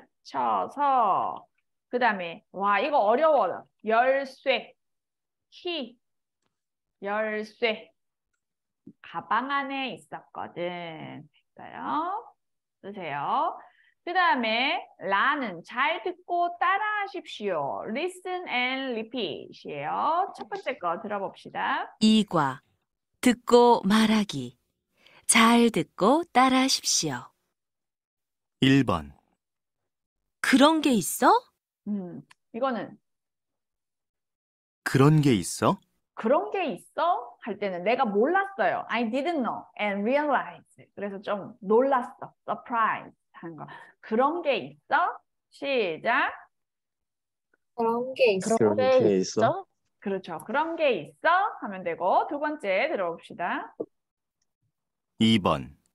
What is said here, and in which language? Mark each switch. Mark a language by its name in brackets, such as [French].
[Korean] 닫혀서. 그 다음에 와 이거 어려워. 열쇠, 키, 열쇠. 가방 안에 있었거든. 됐어요? 쓰세요. 그 다음에 라는 잘 듣고 따라하십시오. [English] Listen and repeat이에요. [Korean] 첫 번째 거 들어봅시다. 2과 듣고 말하기. 잘 듣고 따라하십시오. 1번. 그런 게 있어? 이거는 그런 게 있어? 그런 게 있어? 할 때는 내가 몰랐어요. [English] I didn't know and realize. [Korean] 그래서 좀 놀랐어. surprise 하는 거. 그런 게 있어? 시작. 그런 게 있어. 그런 게 그런 게 있어? 그렇죠. 그런 게 있어? 하면 되고 두 번째 들어봅시다. 2번.